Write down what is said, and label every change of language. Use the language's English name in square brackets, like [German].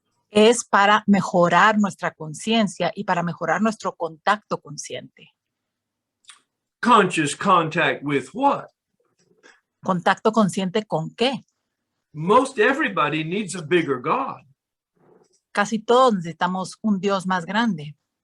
[Spanish] Es para mejorar nuestra conciencia y para mejorar nuestro contacto consciente. [English] Conscious contact with what? [Spanish] ¿Contacto consciente con qué? [English] Most everybody needs a bigger God. [Spanish] Casi todos necesitamos un Dios más grande.